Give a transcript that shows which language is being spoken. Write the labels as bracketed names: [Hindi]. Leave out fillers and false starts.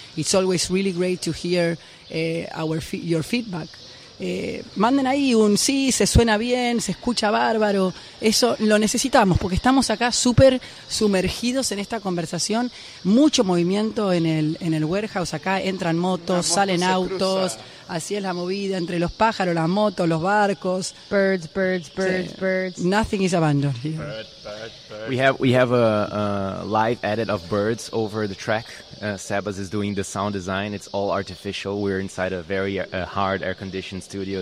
[English] It's always really great to hear your feedback. [Spanish] Manden ahí un sí, se suena bien, se escucha bárbaro. Eso lo necesitamos porque estamos acá súper sumergidos en esta conversación. Mucho movimiento en el warehouse. Acá entran motos, salen autos, así es la movida entre los pájaros, las motos, los barcos. [English] Birds, birds, birds, sí. Birds. Nothing is abandoned here. We have a live edit of birds over the track. Sebas is doing the sound design. It's all artificial. We're inside a very hard air-conditioned studio.